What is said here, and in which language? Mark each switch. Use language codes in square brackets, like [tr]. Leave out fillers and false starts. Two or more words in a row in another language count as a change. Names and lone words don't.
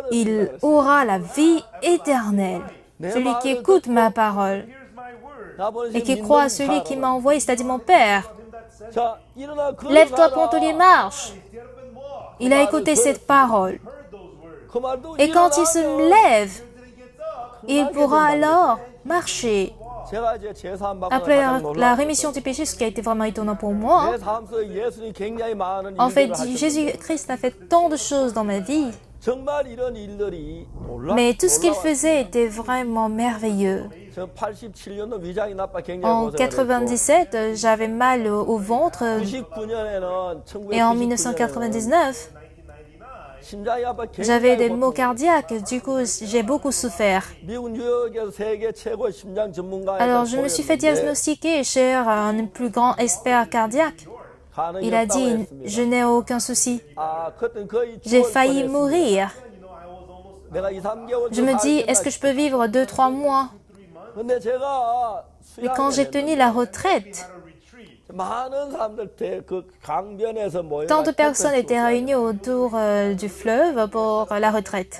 [fr] il aura la vie éternelle. Celui qui écoute ma parole [ko] 나 보내신 [fr] et qui croit à [ko] 믿는 [fr] celui qui [ko] 자라고. [fr] m'a envoyé, c'est-à-dire mon Père. [ko] 자, 일어나 [fr] Lève-toi, [ko] 걸어가라. [fr] Pantolier, marche. Il a écouté cette parole. [ko] 그 말도 [fr] Et quand il se [ko] 일어나면 [fr] lève, il pourra alors marcher. [ko] 제가 이제 제사함 받고 [fr] Après [ko] 가장 [fr] la [ko] 놀라웠어요. [fr] rémission du péché, ce qui a été vraiment étonnant pour moi, [ko] 내 삶 속에 예수님이 굉장히 많은 [fr] en fait, [ko] 일들을 하셨는데 [fr] Jésus-Christ a fait tant de choses dans ma vie, [ko] 정말 이런 일들이 [fr] mais tout ce qu'il faisait était vraiment merveilleux. [ko] 저 87년도 위장이 나빠 굉장히 [fr] En [ko] 고생을 했고 [fr] 97, j'avais mal au ventre [ko] 99년에는 [fr] et en [ko] 1999년에는 [fr] 1999, [ko] 심장이 아파 [fr] j'avais des [ko] 굉장히 [fr] maux [ko] 고통. [fr] cardiaques. Du coup, j'ai beaucoup souffert. 미국 뉴욕에서 세계 최고 심장 전문가에 Alors, je me suis fait diagnostiquer chez un plus grand expert cardiaque. Il a dit, je n'ai aucun souci. J'ai failli mourir. Je me dis, est-ce que je peux vivre 2-3 mois? Mais quand j'ai tenu la retraite, tant de personnes étaient réunies autour du fleuve pour la retraite.